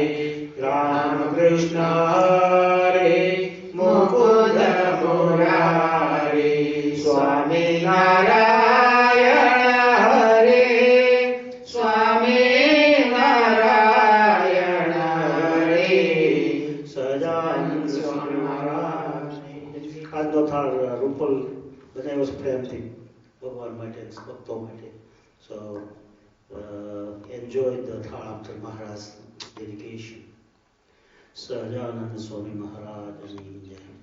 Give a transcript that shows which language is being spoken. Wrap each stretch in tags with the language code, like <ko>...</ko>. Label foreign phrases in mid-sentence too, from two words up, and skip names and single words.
<sa>रामकृष्ण हरे मुकुन्द मुरारी. स्वामिनारायण हरे, स्वामिनारायण हरे.</sa> <gu>સહજાનંદ સ્વામી મહારાજ આજનો થાળ રૂપલ બનાવ્યો છે પ્રેમથી ભગવાન માટે ભક્તો માટે.</gu> <en>so enjoy the thal after Maharaj dedication.</en> <gu>સહજાનંદ સ્વામી મહારાજની જય.</gu>